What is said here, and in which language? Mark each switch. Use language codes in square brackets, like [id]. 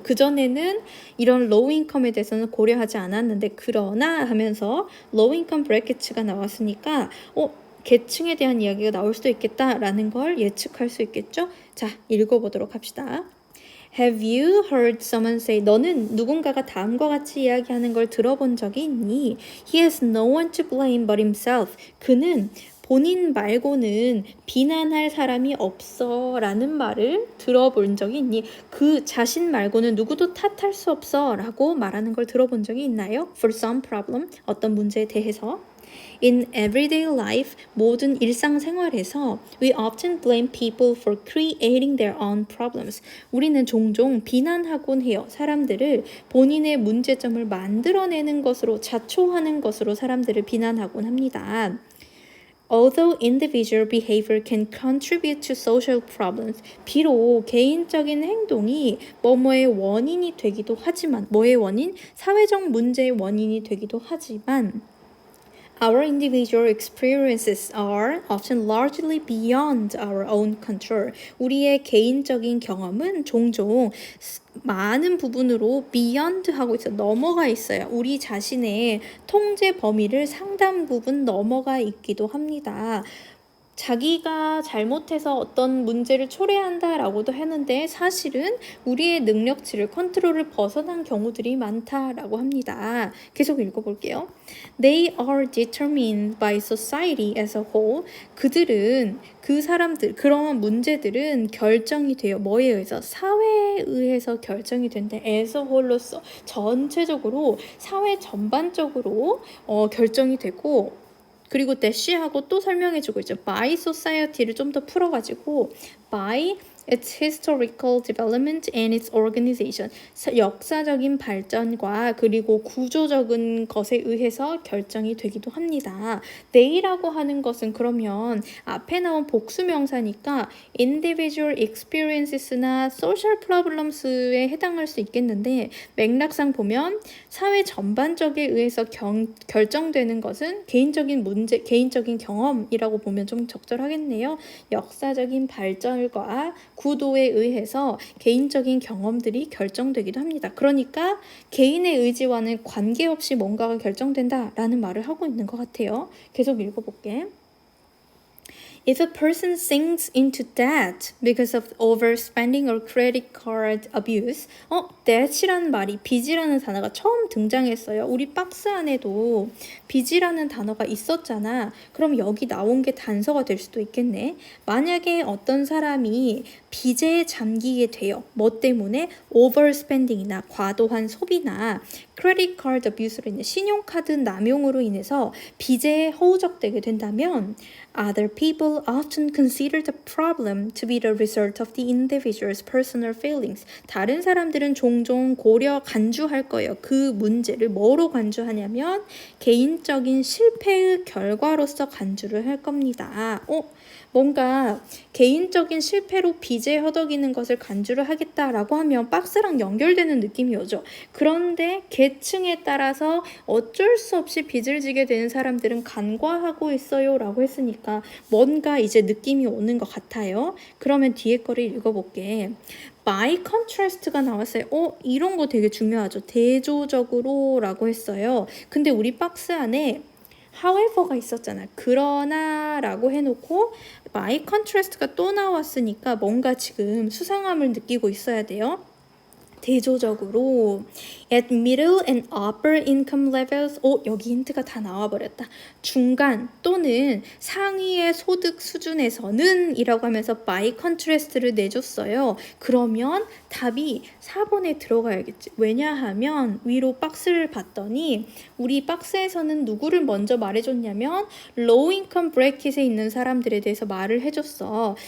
[ko] 그전에는 이런 low income에 대해서는 고려하지 않았는데, 그러나 하면서 low income brackets가 나왔으니까 계층에 대한 이야기가 나올 수도 있겠다라는 걸 예측할 수 있겠죠? 자, 읽어보도록 합시다. [en] Have you heard someone say, [ko] 너는 누군가가 다음과 같이 이야기하는 걸 들어본 적이 있니? [en] He has no one to blame but himself. [ko] 그는 본인 말고는 비난할 사람이 없어 라는 말을 들어본 적이 있니? 그 자신 말고는 누구도 탓할 수 없어 라고 말하는 걸 들어본 적이 있나요? [en] For some problem, [ko] 어떤 문제에 대해서. [en] In everyday life, [ko] 모든 일상생활에서 [en] we often blame people for creating their own problems. [ko] 우리는 종종 비난하곤 해요. 사람들을 본인의 문제점을 만들어내는 것으로, 자초하는 것으로 사람들을 비난하곤 합니다. [en] Although individual behavior can contribute to social problems, [ko] 비록 개인적인 행동이 뭐뭐의 원인이 되기도 하지만, 뭐의 원인? 사회적 문제의 원인이 되기도 하지만 [en] Our individual experiences are often largely beyond our own control. [ko] 우리의 개인적인 경험은 종종 많은 부분으로 beyond 하고 있어요. 넘어가 있어요. 우리 자신의 통제 범위를 상당 부분 넘어가 있기도 합니다. 자기가 잘못해서 어떤 문제를 초래한다라고도 했는데 사실은 우리의 능력치를 컨트롤을 벗어난 경우들이 많다라고 합니다. 계속 읽어볼게요. [en] They are determined by society as a whole. [ko] 그들은 그 사람들, 그런 문제들은 결정이 돼요. 뭐에 의해서? 사회에 의해서 결정이 된대. [en] as a whole [ko] 로서 전체적으로 사회 전반적으로 결정이 되고 그리고 대시하고 또 설명해주고 있죠. [en] by society를 [ko] 좀 더 풀어가지고 [en] by its historical development and its organization. [ko] 역사적인 발전과 그리고 구조적인 것에 의해서 결정이 되기도 합니다. they라고 하는 것은 그러면 앞에 나온 복수명사니까 individual experiences나 social problems에 해당할 수 있겠는데 맥락상 보면 사회 전반적에 의해서 결정되는 것은 개인적인 문제, 개인적인 경험이라고 보면 좀 적절하겠네요. 역사적인 발전과 구도에 의해서 개인적인 경험들이 결정되기도 합니다. 그러니까 개인의 의지와는 관계없이 뭔가가 결정된다라는 말을 하고 있는 것 같아요. 계속 읽어볼게. [en] If a person sinks into debt because of overspending or credit card abuse, [ko] debt이라는 말이 빚이라는 단어가 처음 등장했어요. 우리 박스 안에도 빚이라는 단어가 있었잖아. 그럼 여기 나온 게 단서가 될 수도 있겠네. 만약에 어떤 사람이 빚에 잠기게 돼요. 뭐 때문에? overspending이나 과도한 소비나 credit card abuse로 인해 신용카드 남용으로 인해서 빚에 허우적대게 된다면 [en] Other people often consider the problem to be the result of the individual's personal feelings. [ko] 다른 사람들은 종종 간주할 거예요. 그 문제를 뭐로 간주하냐면 개인적인 실패의 결과로서 간주를 할 겁니다. 뭔가 개인적인 실패로 빚에 허덕이는 것을 간주를 하겠다라고 하면 박스랑 연결되는 느낌이 오죠. 그런데 계층에 따라서 어쩔 수 없이 빚을 지게 되는 사람들은 간과하고 있어요 라고 했으니까 뭔가 이제 느낌이 오는 것 같아요. 그러면 뒤에 거를 읽어볼게. by contrast가 나왔어요. 이런 거 되게 중요하죠. 대조적으로 라고 했어요. 근데 우리 박스 안에 however가 있었잖아. 그러나 라고 해놓고 by contrast가 또 나왔으니까 뭔가 지금 수상함을 느끼고 있어야 돼요. 대조적으로 [en] at middle and upper income levels. [ko] 여기 힌트가 다 나와버렸다. 중간 또는 상위의 소득 수준에서는 이라고 하면서 by contrast를 내줬어요. 그러면 답이 4번에 들어가야겠지. 왜냐하면 위로 박스를 봤더니 우리 박스에서는 누구를 먼저 말해줬냐면 low income bracket에 있는 사람들에 대해서 말을 해줬어.